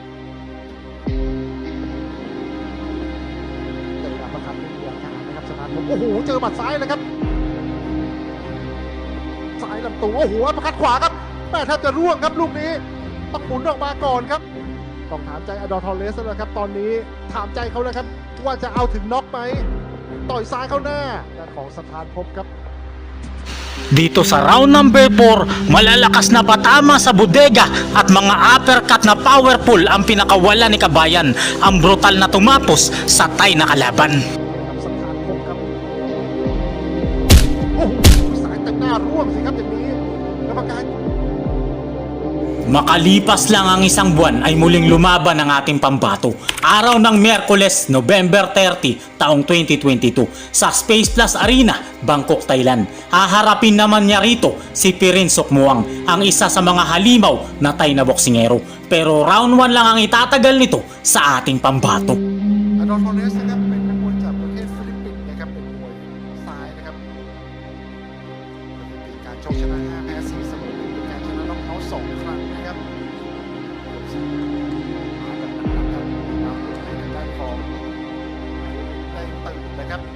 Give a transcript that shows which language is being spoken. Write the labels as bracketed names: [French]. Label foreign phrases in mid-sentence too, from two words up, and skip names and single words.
[Thai] เจออัปเปอร์คัตที่เหลือขานะครับสถานพบโอ้โหเจอหมัดซ้ายเลยครับซ้ายลำตัวโอ้โหอัปเปอร์คัตขวาครับแม่แทบจะร่วงครับลูกนี้ต้องหมุนออกมาก่อนครับต้องถามใจอดอทอเรสแล้วครับตอนนี้ถามใจเขาแล้วครับว่าจะเอาถึงน็อกไหมต่อยซ้ายเข้าหน้าด้านของสถานพบครับ [Filipino] Dito sa [English] round number [Filipino] 4, malalakas na patama sa bodega at mga uppercut na powerful ang pinakawala ni Kabayan. Ang brutal na tumapos sa Thai na kalaban. [Thai] สถานพบครับโอ้โหสายแต่งหน้าร่วงสิครับอย่างนี้กรรมการ [Filipino] Makalipas lang ang isang buwan ay muling lumaban ang ating pambato. Araw ng Miyerkules, November 30, taong 2022 sa Space Plus Arena, Bangkok, Thailand. Haharapin naman niya rito si Pirin Sokmuang, ang isa sa mga halimaw na Thai na boksingero. Pero round 1 lang ang itatagal nito sa ating pambato. [Thai] อดอทอเรสนะครับเป็นนักมวยจากประเทศฟิลิปปินส์นะครับเป็นมวยซ้ายนะครับเป็นการชกชนะ5แพ้4เสมอ1เป็นการชนะน็อกเอาท์2ครั้งนะครับมาแบบหนักๆครับนำตัวให้ทางด้านของได้ตื่นนะครับ